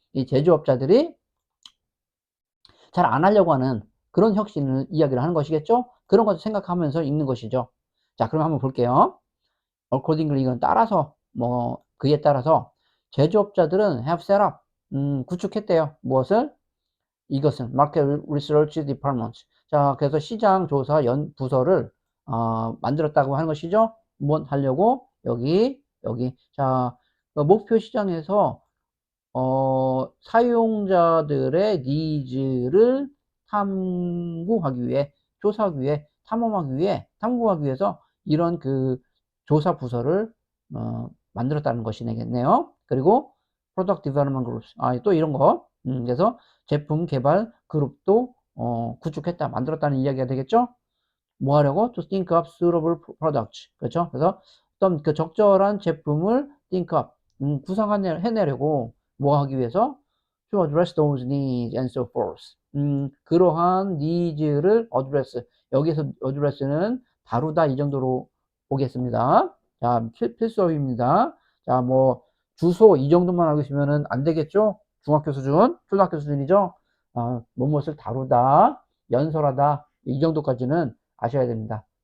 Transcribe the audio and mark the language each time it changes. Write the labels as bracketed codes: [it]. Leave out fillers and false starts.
[ko] 이 제조업자들이 잘 안 하려고 하는 그런 혁신을 이야기를 하는 것이겠죠? 그런 것을 생각하면서 읽는 것이죠. 자, 그럼 한번 볼게요. accordingly 이건 따라서 뭐 그에 따라서 제조업자들은 [en] have set up [ko] 구축했대요. 무엇을? 이것은 [en] Market Research Department. [ko] 자, 그래서 시장 조사 부서를 만들었다고 하는 것이죠. 뭐 하려고? 여기. 자, 목표 시장에서 사용자들의 니즈를 탐구하기 위해, 조사하기 위해, 탐구하기 위해서 이런 그 조사 부서를 만들었다는 것이겠네요. 그리고 [en] Product Development Groups. [ko] 또 이런 거. 그래서 제품 개발 그룹도 구축했다, 만들었다는 이야기가 되겠죠? 뭐 하려고? [en] To think up suitable products. [ko] 그렇죠? 그래서 어떤 그 적절한 제품을 [en] think up, [ko] 구상해내려고 뭐 하기 위해서? [en] To address those needs and so forth. [ko] 그러한 nids를 address. 여기서 address는 다루다 이 정도로 보겠습니다. 자, 필수어입니다. 자, 뭐 주소 이 정도만 알고 있으면 안 되겠죠? 중학교 수준, 초등학교 수준이죠? 무엇을 다루다, 연설하다 이 정도까지는 아셔야 됩니다.